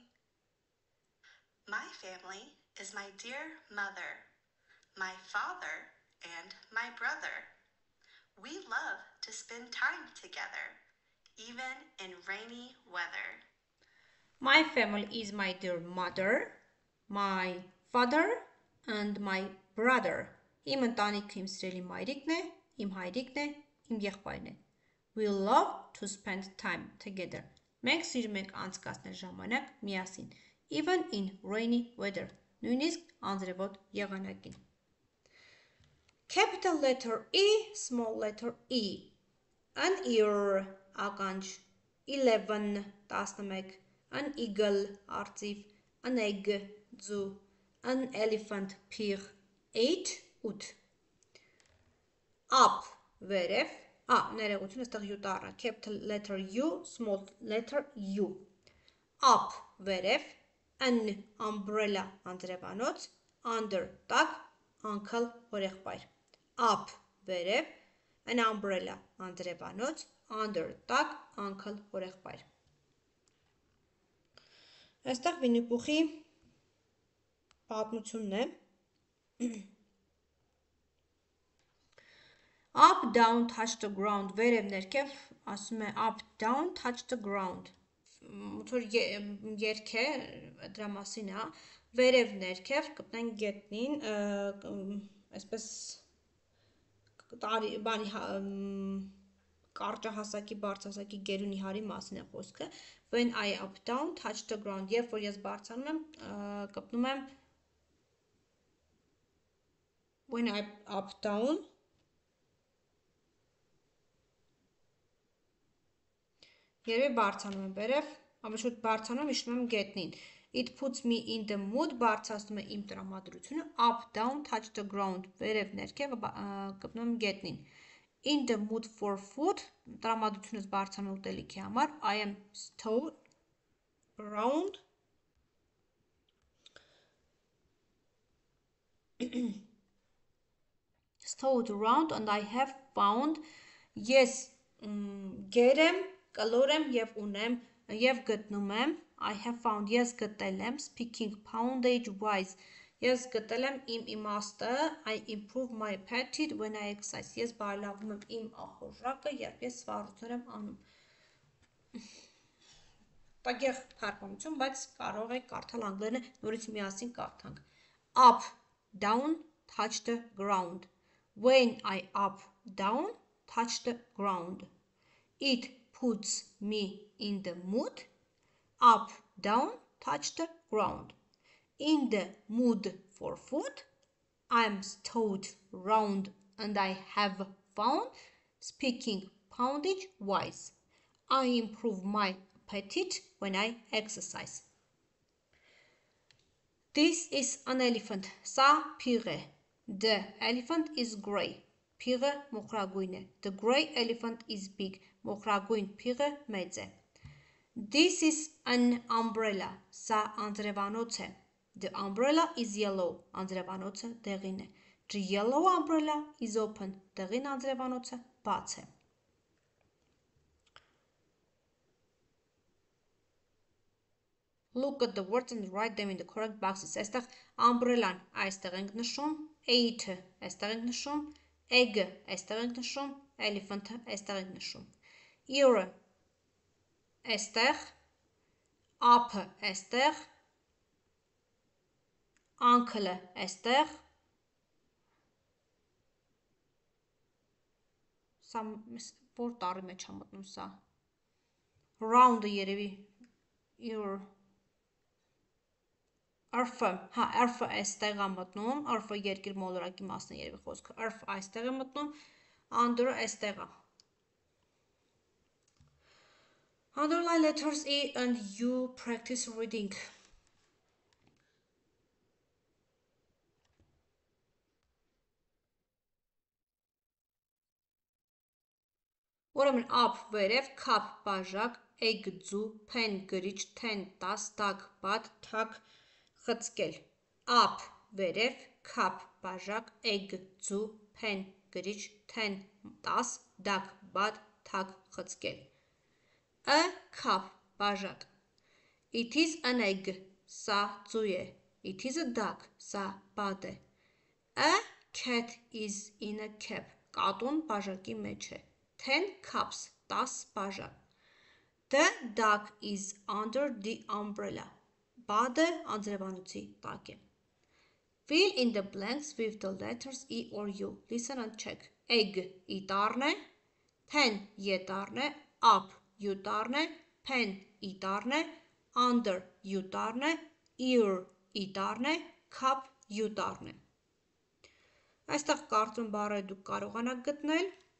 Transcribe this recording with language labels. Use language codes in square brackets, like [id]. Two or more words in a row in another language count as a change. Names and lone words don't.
[en] My family is my dear mother, my father, and my brother. We love to spend time together, even in rainy weather. My family is my dear mother, my father, and my brother. [hy] Իմ ընտանիքը իմ սիրելի մայրիկն է, իմ հայրիկն է, իմ եղբայրն է. [en] We love to spend time together. [hy] Մենք սիրում ենք անցկացնել ժամանակ միասին. [en] Even in rainy weather. [hy] Նույնիսկ անձրևոտ եղանակին. [en] Capital letter E, small letter E. An ear, ականջ. 11, 11. An eagle, արծիվ. An egg, ձու. An elephant, փիղ. 8, 8. Up, [hy] վերև. Ներողություն, այստեղ U տառը. [en] Capital letter U, small letter U. Up, վերև. An umbrella, [hy] անձրևանոց. [en] Under, տակ. Uncle, հորեղբայր. Up, վերև. An umbrella, [hy] անձրևանոց. Under, տակ. [en] Uncle, հորեղբայր. [hy] Այստեղ Վիննի-Պուխի պատմությունն է. [en] Up, down, touch the ground. [hy] Վերև ներքև ասում է [en] up, down, touch the ground. [hy] Որ երգ է, դրա մասին է. Վերև ներքև կպնենք գետնին, այսպես կարճահասակի, բարձրահասակի գերունի հարի մասին է խոսքը. [en] When I up, down, touch the ground. [hy] Երբ որ ես բարձրանում եմ, կպնում եմ [en] when I up, down, [hy] երևի բարձրանում եմ վերև, ամենաշուտ բարձրանում իջնում եմ գետնին. [en] It puts me in the mood, [hy] բարձրացնում է իմ տրամադրությունը. [en] Up, down, touch the ground. [hy] Վերև ներքև կպնում եմ գետնին. [en] In the mood for food, [hy] տրամադրությունս բարձրանում ուտելիքի համար. [en] I am stowed around. Stowed around and I have found. [hy] Ես գեր եմ, կլոր եմ և ունեմ և գտնում եմ. [en] I have found, [hy] ես գտել եմ. [en] Speaking poundage wise. [hy] Ես գտել եմ իմ իմաստը. [en] I improve my appetite when I exercise. [hy] Ես բարելավում եմ իմ ախորժակը, երբ ես սվառություն եմ անում. Տագեղ թարգմանություն, բայց կարող եք կարդալ անգլերենը, նորից միասին կարդանք. [en] Up, down, touch the ground. When I up, down, touch the ground. It puts me in the mood. Up, down, touch the ground. In the mood for food. I'm stowed round and I have found. Speaking poundage wise. I improve my appetite when I exercise. This is an elephant. [hy] Սա փիղ է. [en] The elephant is gray. [hy] Փիղը մոխրագույն է. [en] The gray elephant is big. [hy] Մոխրագույն փիղը մեծ է. [en] This is an umbrella. [hy] Սա անձրևանոց է. [en] The umbrella is yellow. [hy] Անձրևանոցը դեղին է. [en] The yellow umbrella is open. [hy] Դեղին անձրևանոցը բաց է. [en] Look at the words and write them in the correct boxes. [hy] Այստեղ umbrella-ն այստեղ ենք նշում, 8-ը այստեղ ենք նշում, egg-ը այստեղ ենք նշում, elephant-ը այստեղ ենք նշում. Ear-ը այստեղ, up-ը այստեղ, uncle-ը այստեղ, սա որ տառի մեջ է մտնում սա, round-ը երևի, ear, earth-ը, earth-ը այստեղ է մտնում, earth-ը երկիր մոլորակի մասն է երևի խոսքը, earth-ը այստեղ է մտնում, under-ը այստեղ է. [en] Underline letters E and U, practice reading. [hy] Ուրեմն up վերև, cup բաժակ, egg ձու, pen գրիչ, 10 10, tag բադ, tag խցկել. Up վերև, cup բաժակ, egg ձու, pen գրիչ, 10 10, tag բադ, tag խցկել. [en] A cup բաժակ. It is an egg. [hy] Սա ծու է. [en] It is a duck. [hy] Սա բադ է. [en] A cat is in a cap. [hy] Կատուն բաժակի մեջ է. 10 cups. 10 բաժակ. [en] The duck is under the umbrella. [hy] Բադը անձրևանոցի տակ է. [en] Fill in the blanks with the letters E or U. Listen and check. Egg [hy] իտառն է. [en] Pen [hy] ետառն է. Up յուտառն է. Pen իտառն է. Under յուտառն է. Ear իտառն է. Cup յուտառն է. Այստեղ կարծում բառը դուք կարողանաք գտնել.